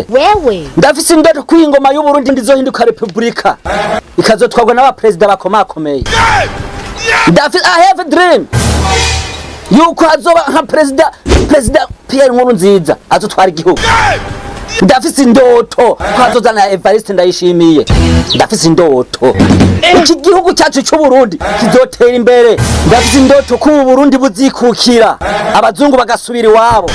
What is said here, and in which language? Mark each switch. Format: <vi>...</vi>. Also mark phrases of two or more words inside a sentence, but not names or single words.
<rn>Wewe Ndafise indoto ko ingoma y'u Burundi ndizohinduka republika ikazotwagwa n'aba president bakomakomeye.</rn> <en>I have a dream</en> <rn>yuko hazoba nka president Pierre Nkurunziza azotwara igihugu. Ndafise indoto ko hazozana Evariste Ndayishimiye. Ndafise indoto iki gihugu cyacu cy'u Burundi kizotera imbere. Ndafise indoto ko u Burundi buzikukira abazungu bagasubira iwabo.</rn>